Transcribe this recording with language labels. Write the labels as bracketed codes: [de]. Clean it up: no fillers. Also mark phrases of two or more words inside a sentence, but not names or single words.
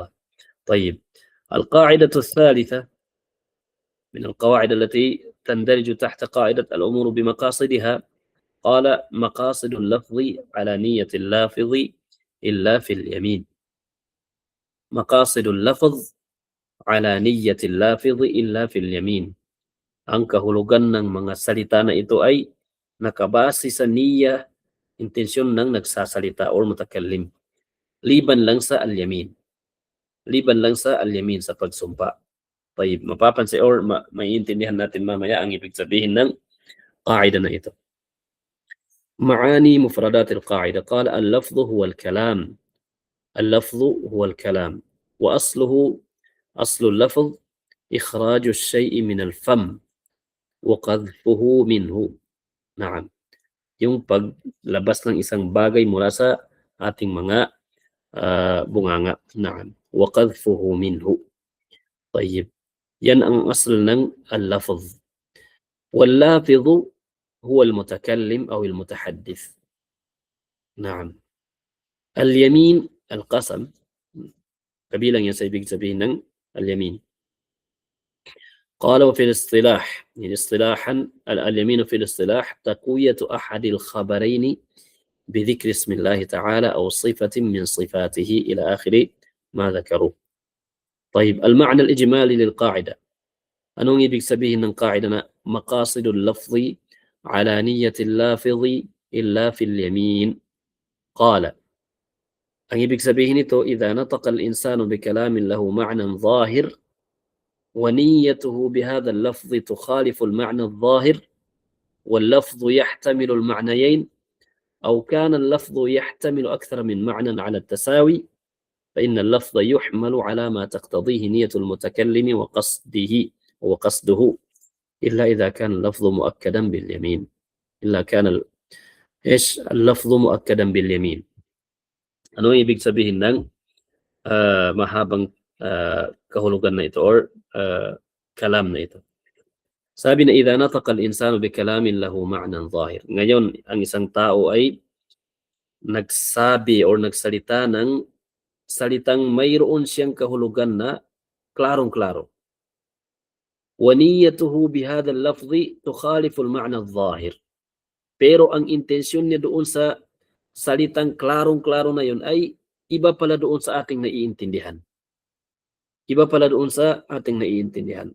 [ar] طيب القاعدة الثالثة من القواعد التي تندرج تحت قاعدة الأمور بمقاصدها، قال مقاصد اللفظ على نية اللافظ إلا في اليمين. مقاصد اللفظ على نية اللافظ إلا في اليمين. [tl] Ang kahulugan ng mga salita na ito ay nakabase sa niyya, intensyon ng nagsasalita or mutakallim. Liban lang sa al-yamin. Liban lang sa al-yamin, sa pagsumpa. طيب mapapansin or maiintindihan natin mamaya ang ibig sabihin ng qaida na ito. [ar] معاني مفردات القاعدة. قال اللفظ هو الكلام. اللفظ هو الكلام أصل اللفظ إخراج الشيء من الفم وقذفه منه. [tl] نعم yung paglabas ng isang bagay mula sa ating mga bunganga. [ar] نعم وقذفه منه. [tl] طيب yan ang asl ng al-lafz. [ar] واللافظ هو المتكلم أو المتحدث. نعم اليمين القسم [tl] kabilang yan sa ibig sabihin ng اليمين. [ar] قال وفي الاصطلاح يعني اصطلاحا اليمين في الاصطلاح تقوية أحد الخبرين بذكر اسم الله تعالى أو صفة من صفاته إلى آخر ما ذكروا. طيب المعنى الإجمالي للقاعدة. [tl] anong ibig sabihin ng qaida na [ar] مقاصد اللفظ على نية اللافظ إلا في اليمين? [tl] Qala, ang ibig sabihin nito, [ar] إذا نطق الإنسان بكلام له معنى zahir ونيته بهذا اللفظ تخالف المعنى الظاهر واللفظ يحتمل المعنيين أو كان اللفظ يحتمل أكثر من معنى على التساوي فإن اللفظ يحمل على ما تقتضيه نية المتكلم وقصده إلا إذا كان اللفظ مؤكدا باليمين إلا كان اللفظ مؤكدا باليمين. [tl] Ano ibig sabihin ng mahabang kahulugan na ito or kalam na ito? Sabi na [ar] إذا نطق الإنسان بكلام له معنى ظاهر. [tl] Ngayon, ang isang tao ay nagsabi or nagsalita ng salitang mayroon siyang kahulugan na klarong-klaro. [ar] ونيته بهذا اللفظ تخالف المعنى الظاهر. [tl] Pero ang intensyon niya doon sa salitang klarong-klaro na yun ay iba pala doon sa ating naiintindihan. Iba pala doon sa ating naiintindihan.